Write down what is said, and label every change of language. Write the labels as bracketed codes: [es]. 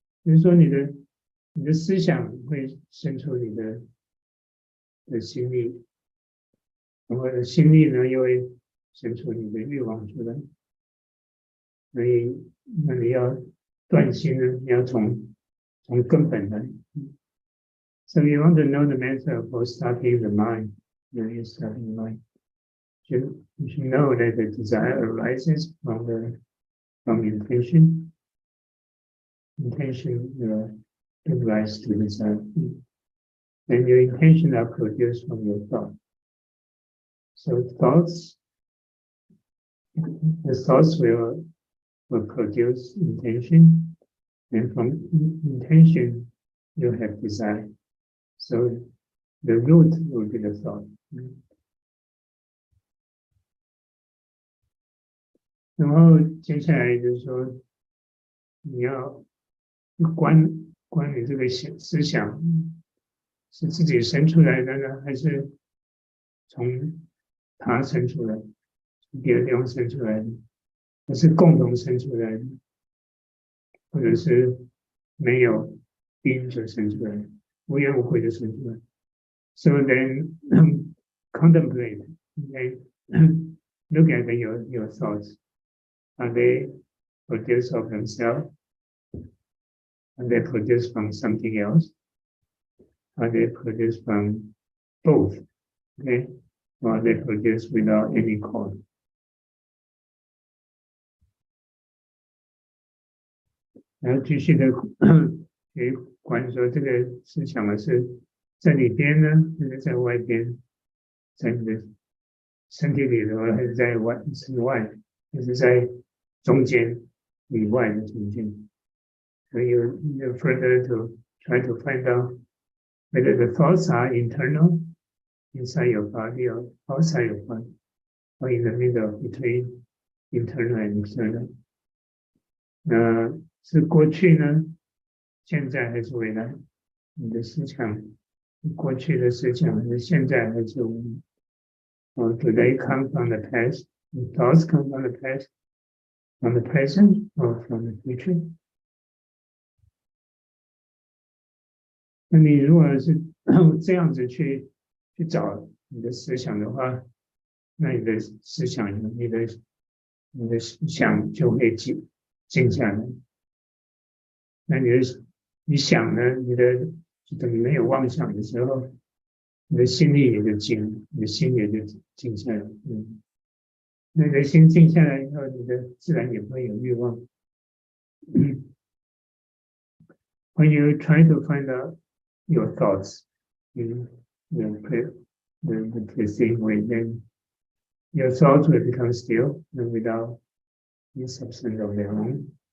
[zh] 就是说，你的思想会生出你的心力，然后心力呢又会生出你的欲望出来。所以，那你要断心呢，你要从根本来。 [en] So you want to know the method for starting the mind. You starting the mind. You should know that the desire arises from intention. Intention gives rise to desire. And your intention are produced from your thought. So the thoughts will produce intention, and from intention you have desire. So the root will be the thought. [zh] 然后接下来就是说，你要观你这个思想是自己生出来的呢，还是从他生出来，从别的地方生出来的，还是共同生出来的，或者是没有因就生出来的，无缘无故就生出来。 [en] So then contemplate, okay? Look at your thoughts. Are they produced of themselves? Are they produced from something else? Are they produced from both? Okay? Or are they produced without any cause? [zh] 然后继续的去观说这个思想呢是在里边呢，还是在外边，在你的身体里头，还是在之外，还是在中间以外的中间。 [en] So you further to try to find out whether the thoughts are internal, inside your body, or outside your body, or in the middle between internal and external. [zh] 是过去呢，现在还是未来？你的思想，过去的思想是现在还是未来？ [en] Do they come from the past? The thoughts come from the past, from the present, or from the future? [zh] 那你如果是这样子去找你的思想的话，那你的思想，你的想就会静下来。那你想呢？你等你没有妄想的时候，你的心力也就静，你的心也就静下来。那你的心静下来以后，你的自然也不会有欲望。 [en] When you try to find out your thoughts in the same way, then your thoughts will become still and without any substance of their own.